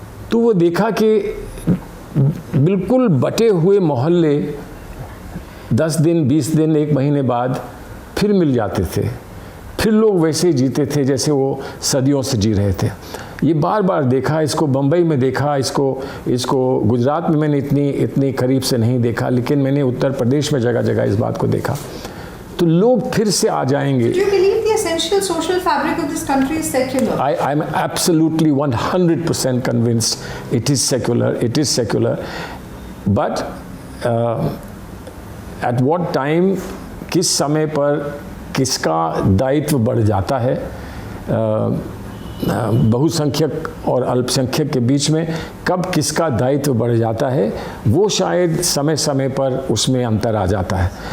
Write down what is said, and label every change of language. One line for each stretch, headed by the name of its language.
Hindi: तो वो देखा कि बिल्कुल बटे हुए मोहल्ले 10 दिन, 20 दिन, 1 महीने बाद फिर मिल जाते थे, फिर लोग वैसे जीते थे जैसे वो सदियों से जी रहे थे। ये बार देखा, इसको बम्बई में देखा, इसको गुजरात में मैंने इतनी करीब से नहीं देखा, लेकिन मैंने उत्तर प्रदेश में जगह जगह इस बात को देखा। तो लोग फिर से आ जाएंगे।
English: Do you believe the essential social fabric of this country is secular? I'm absolutely 100% convinced it is secular. But at what time,
Hindi: किस समय पर किसका दायित्व बढ़ जाता है, बहुसंख्यक और अल्पसंख्यक के बीच में कब किसका दायित्व बढ़ जाता है, वो शायद समय समय पर उसमें अंतर आ जाता है।